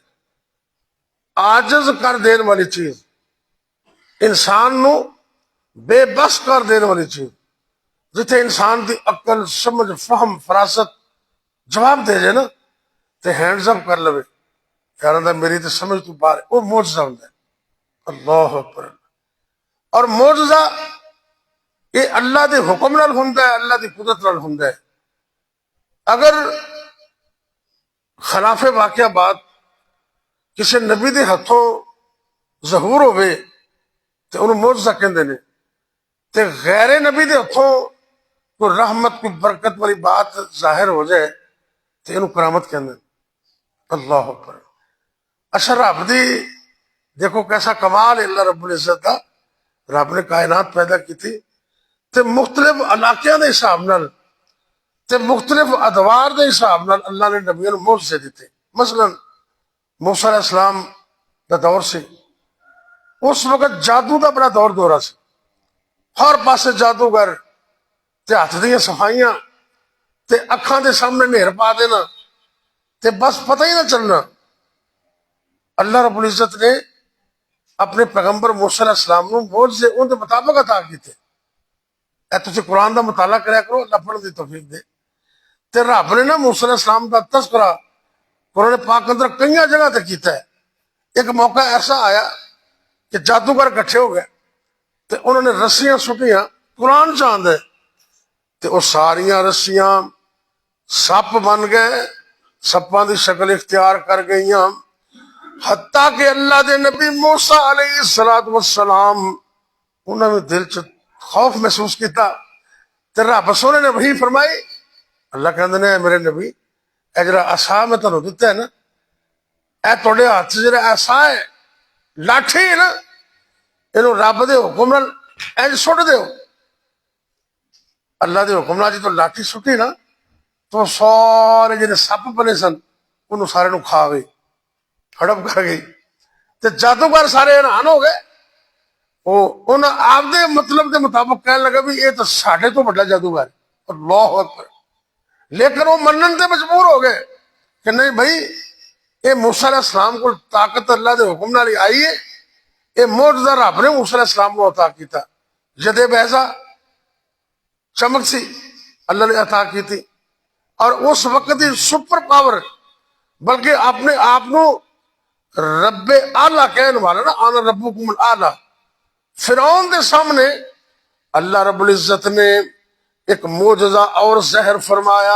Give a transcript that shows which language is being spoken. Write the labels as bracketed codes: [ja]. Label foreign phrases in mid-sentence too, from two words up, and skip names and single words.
[pa] عاجز کر دین والی چیز، انسان نو بے بس کر دین والی چیز، جتھے انسان دی عقل سمجھ فہم فراست جواب دے جائے نا تے [en] hands up [pa] کر لوے یار میری تے سمجھ تو باہر، وہ معجزہ ہوندا ہے۔ [ar] اللہ اکبر۔ [pa] اور معجزہ یہ اللہ دے حکم نال ہوندا ہے، اللہ دی قدرت نال ہوندا ہے۔ اگر خلاف واقعہ بات کسی نبی دے ہتھوں ظہور ہوئے تو انہوں معجزہ کہندے نے، تے غیر نبی دے ہتھوں کوئی رحمت کوئی برکت والی بات ظاہر ہو جائے تو انہوں کرامت کہندے نے۔ [ar] اللہ اکبر۔ [pa] اچھا رب دی دیکھو کیسا کمال ہے اللہ رب العزت کا، رب نے کائنات پیدا کی تھی تے مختلف علاقیاں دے حساب نال تے مختلف ادوار دے حساب نال اللہ نے نبیوں کو معجزے دیتے۔ مثلا موسیٰ علیہ السلام دا دور سی، اس وقت جادو دا بڑا دور دورہ سی، ہر پاسے جادوگر تے ہاتھ دیاں صفائیاں تے اکھاں دے سامنے نہر پا دینا تے بس پتہ ہی نہ چلنا۔ اللہ رب العزت نے اپنے پیغمبر موسیٰ علیہ السلام نو معجزے ان دے مطابق عطا کیتے۔ اے تسی قرآن دا مطالعہ کریا کرو، اللہ پڑھن دی توفیق دے۔ تے رب نے نا موسیٰ علیہ السلام دا تذکرہ قرآن پاک اندر کئی جگہ تے کیتا ہے۔ ایک موقع ایسا آیا کہ جادوگر کٹھے ہو گئے تے انہوں نے رسیاں سٹیاں، قرآن چاند ہے تے وہ ساریاں رسیاں سپ بن گئے، سپاں دی شکل اختیار کر گئیاں، حتیٰ کہ اللہ دے نبی موسیٰ علیہ السلام انہوں نے دل چ خوف محسوس کیتا تے رب سونے نے وحی فرمائی۔ اللہ کہندے نے میرے نبی اے جڑا عصا میں تانوں دتا ہے نا، اے تہاڈے ہاتھ جڑا عصا ہے لاٹھی ہے نا، اینو رب دے حکم نال انج سٹ دیو۔ اللہ دے حکم نال جدوں لاٹھی سٹی نا تو سارے جڑے سپ بنے سن انہوں سارے نو کھا گئی، ہڑپ کر گئی تے جادوگر سارے حیران ہو گئے۔ انہاں آپ دے مطلب دے مطابق کہنے لگا بھی یہ تو ساڈے تو بڑا جادوگر ہے۔ [ar] اللہ اکبر۔ [pa] لیکن وہ منن تے مجبور ہو گئے کہ نہیں بھائی یہ موسیٰ علیہ السلام کو طاقت اللہ دے حکم نال آئی ہے، یہ معجزہ رب نے موسیٰ علیہ السلام کو عطا کیتا، جدے بیضا چمک سی اللہ نے عطا کی تھی، اور اس وقت دی [en] super power, [pa] بلکہ اپنے آپ نو رب اعلیٰ کہنے والا نا، [ar] آنا ربکم الاعلیٰ، [pa] فرعون دے سامنے اللہ رب العزت نے ایک معجزہ اور ظاہر فرمایا۔